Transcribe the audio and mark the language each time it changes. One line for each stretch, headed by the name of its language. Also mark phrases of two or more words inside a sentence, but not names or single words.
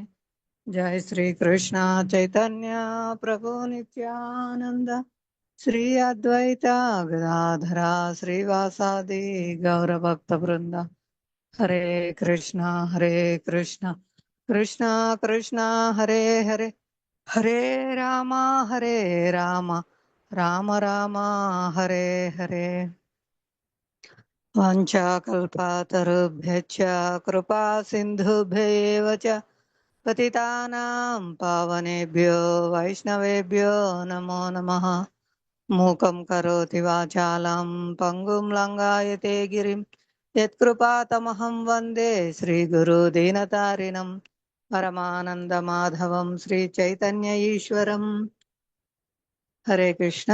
Sanskrit: జై శ్రీ కృష్ణ చైతన్య ప్రభు నిత్యానంద శ్రీ అద్వైత గదాధర శ్రీవాసాది గౌరభక్త బృంద. హరే కృష్ణ హరే కృష్ణ కృష్ణ కృష్ణ హరే హరే హరే రామ హరే రామ రామ రామ హరే హరే. వాంఛాకల్పతరుభ్యశ్చ కృపా సింధుభ్యైవ చ పతితానాం పావనేభ్యో వైష్ణవేభ్యో నమో నమః. మూకం కరోతి వాచాలం పంగుం లంఘాయతే గిరిం యత్కృపాతమహం వందే శ్రీగురు దీనతారిణం పరమానందమాధవం శ్రీ చైతన్య ఈశ్వరం. హరే కృష్ణ.